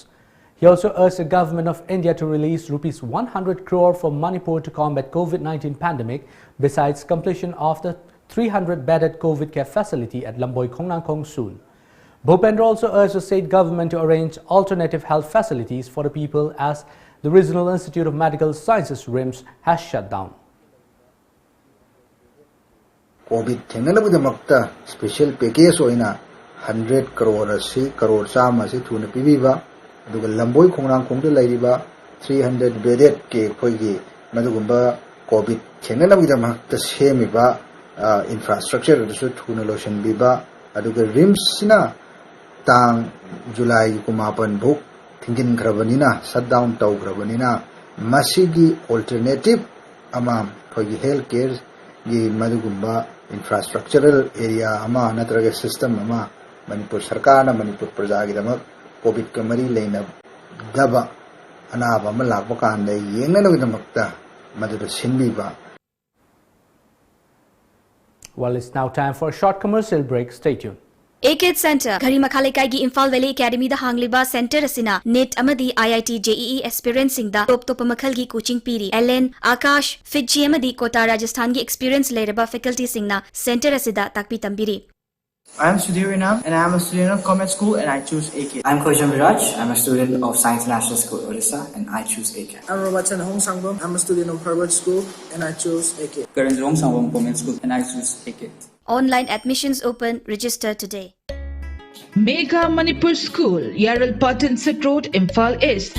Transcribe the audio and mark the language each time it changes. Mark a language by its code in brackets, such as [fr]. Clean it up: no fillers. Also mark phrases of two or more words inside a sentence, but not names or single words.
[en] He also urged the government of India to release Rs 100 crore for Manipur to combat COVID-19 pandemic, besides completion of the 300-bedded COVID care facility at Lamboi Khongnangkhong soon. Bhupendra also urged the state government to arrange alternative health facilities for the people as the Regional Institute of Medical Sciences RIMS has shut down. [mni] COVID thenganabudamakta [en] special package [mni] oina 100 crore asi crore chama asi thuna pibiba aduga lamboi khongnangkhong da lairiba 300 bedded ke khoigi madugumba COVID thenganabudamakta semiba infrastructure su thuna lotion biba aduga RIMS na tang July kumapan buk tingin grabanina shutdown tau grabanina masigi alternative ama khoigi healthcare gi madugumba [en] infrastructural area [mni] ama natraga system ama Manipur Sarkar na Manipur Praja gi damak COVID ka mari leina daba anaba ma lakpa kanda yengnana gi damakta maduda sinbiba. [en] Well, it's now time for a short commercial break. Stay tuned. [mni] AKID Center Gari Makhalaikai gi Imphal Valley Academy da hangliba center asina NET amadi IIT JEE aspirant singda top makhal gi coaching piri LN Akash Fitji amadi Kota Rajasthan gi experience leraba faculty singna center asida takpi tambiri. [en] I am Sudhir Rinam and I am a student of Commerce School and I choose AKID. I am Kojam Viraj. I am a student of Science National School, Odisha, and I choose AKID. I am Robatan Hong Sangbom. I am a student of Harvard School and I choose AKID. Karan Rong Sangbom Commerce School and I choose AKID. Online admissions open. Register today. Mega Manipur School, Yaral Patton Road, Imphal East.